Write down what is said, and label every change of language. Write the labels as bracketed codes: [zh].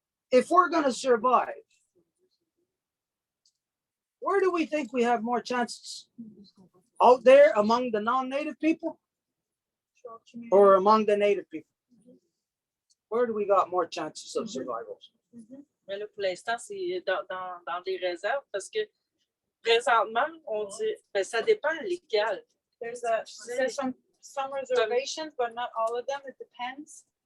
[en] If we're going to survive, where do we think we have more chances? Out there among the non-native people or among the native people? Where do we got more chances of survival? [fr] Mais là, pour l'instant, c'est dans des réserves parce que présentement, on dit, ben, ça dépend lesquels. [en] There's some reservations, but not all of them. It depends.